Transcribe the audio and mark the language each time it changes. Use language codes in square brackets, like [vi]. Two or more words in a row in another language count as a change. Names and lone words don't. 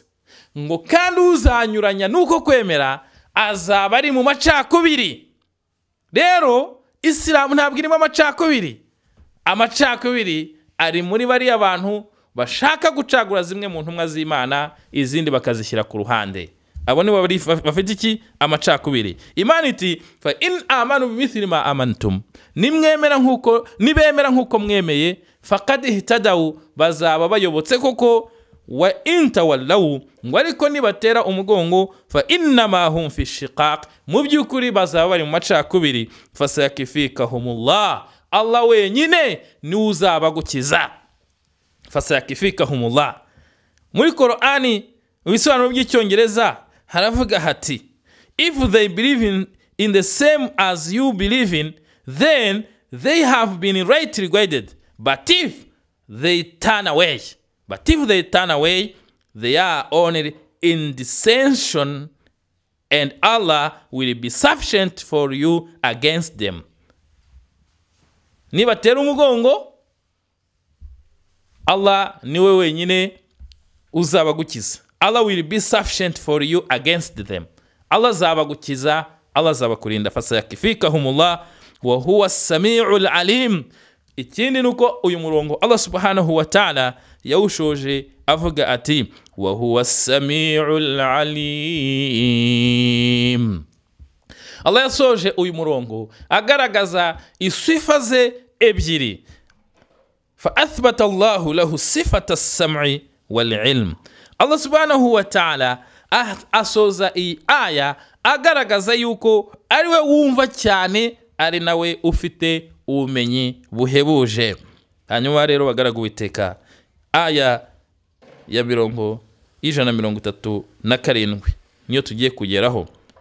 [rw] Ngo kandi uzanyuranya nuko kwemera azaba ari mu macakubiri. Rero Isilamu ntabwo irimo amacakubiri. Amacakubiri ari muri bari abantu bashaka gucagura zimwe mu ntumwa z'Imana, izindi bakazishyira ku ruhande. Abo ni bari bafite iki? Amacakubiri. Imana iti [ar] فإن آمنوا بمثل ما آمنتم, [rw] nibemera nkuko mwemeye, [ar] فقد اهتدوا, [rw] bazaba bayobotse koko. [ar] وإن تولوا, [rw] ngo ariko nibatera umugongo, [ar] فإنما هم في شقاق, [rw] mu byukuri bazaba bari mu macakubiri. [ar] فسيكفيكهم الله, [rw] Allah wenyine ni uzaba gukiza. [ar] فسيكفيكهم الله. [rw] Muri Qur'ani ibisobanuro by'icyongereza haravuga hati, [en] if they believe in the same as you believe in, then they have been rightly guided. But if they turn away, they are only in dissension, and Allah will be sufficient for you against them. [rw] Nibatera umugongo, Allah niwe wenyine uzaba gukiza. [en] Allah will be sufficient for you against them. [rw] Allah zaba gukiza, Allah zaba kurinda. [ar] فسيكفيكهم الله وهو السميع العليم. [rw] Ikindi nuko uyu murongo Allah [ar] سبحانه وتعالى [rw] yawushoje avuga ati [ar] وهو السميع العليم. [rw] Allah yasoje uyu murongo agaragaza isifa ze ebyiri. [ar] فأثبت الله له صفة السمع والعلم. [rw] Allah [ar] سبحانه وتعالى [rw] asoza iyi aya agaragaza yuko ari we wumva cyane, ari nawe ufite ubumenyi buhebuje. Hanyuma rero bagaragu Uwiteka, aya ya 137 niyo tugiye kugeraho.